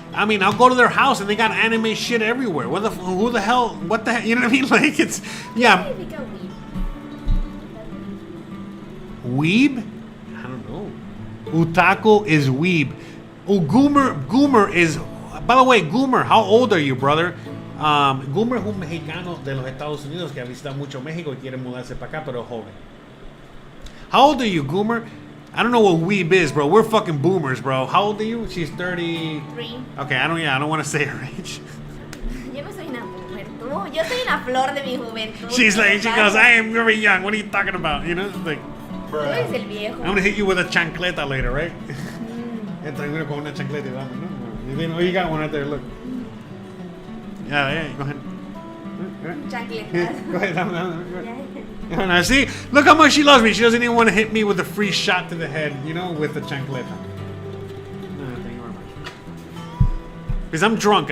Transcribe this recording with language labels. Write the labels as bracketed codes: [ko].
[en] I mean, I'll go to their house and they got anime shit everywhere. Who the hell? What the hell? You know what I mean? Like it's yeah. Weeb? I don't know. Otaku is weeb. Oh, Goomer is. By the way, Goomer, how old are you, brother? [es] Goomer es un mexicano de los Estados Unidos que ha visitado mucho México y quiere mudarse para acá, pero joven. [en] How old are you, Goomer? I don't know what weeb is, bro. We're fucking boomers, bro. How old are you? She's 33. Okay, I don't want to say her age. [es] Yo no soy una juventud. Yo soy una flor de mi juventud. [en] She goes, I am very young. What are you talking about? You know, like. [es] Tú eres el viejo. [en] I'm gonna hit you with a chancleta later, right? [es] Entra con una chancleta y dame, ¿no? [en] Oh, you got one right there. Look. Yeah. Go ahead. [es] Chancletas. [en] Go ahead. [es] Dame. [en] See, look how much she loves me. She doesn't even want to hit me with a free shot to the head, you know, with the chancleta. No, thank you very much. Because I'm drunk.